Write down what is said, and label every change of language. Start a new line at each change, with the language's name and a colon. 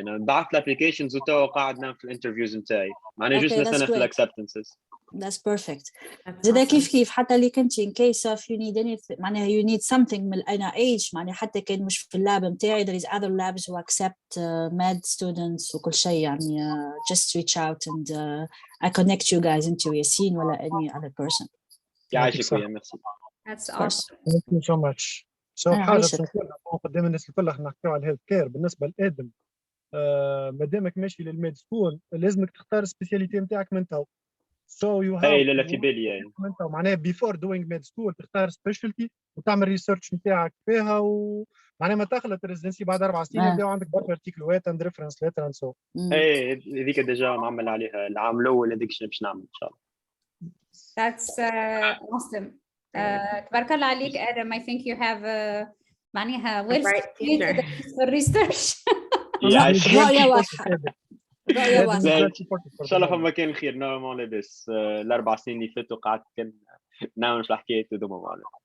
Arabic: انا بعثت الابليكيشنز وتوا قاعد نعمل في الانترفيوز نتاعي. معناها جوست نستنى في الاكسبتنسز.
English: That's perfect.
Arabic: زاد كيف حتى اللي كنتي
English: in case of you need anything معناها you need something من NIH
Arabic: معناها حتى كان مش في اللاب نتاعي
English: there is other labs who accept med students
Arabic: وكل شيء يعني
English: just reach out and I connect you guys into ياسين ولا any other person.
Arabic: يعيشك ويا ميرسي.
English: That's awesome. Thank you so much.
Arabic: حاجة نقولها قدام الناس الكل احنا نحكيو على الهيلث كير بالنسبة لآدم. مادامك ماشي للميد سكول لازمك تختار السبيسياليتي نتاعك من تو.
English: So you have
Arabic: لا في بالي من تو معناها
English: before doing med school
Arabic: تختار specialty وتعمل ريسيرش نتاعك فيها معناها ما تخلط الريزيدنسي بعد 4 سنين يبداو عندك برشا
English: ارتيكلوات and reference letter and so.
Arabic: ايه هذيك ديجا معمل عليها العام الاول، هذيك شنو باش نعمل ان شاء الله.
English: That's awesome.
Arabic: تبارك الله عليك آدم.
English: I think you have معناها well stimulated research.
Arabic: رؤية واضحة. رؤية واضحة. ان شاء الله فما كان خير. نورمال لاباس الاربع سنين اللي فاتوا قعدت كان نعمل في الحكايات هذوما معنا.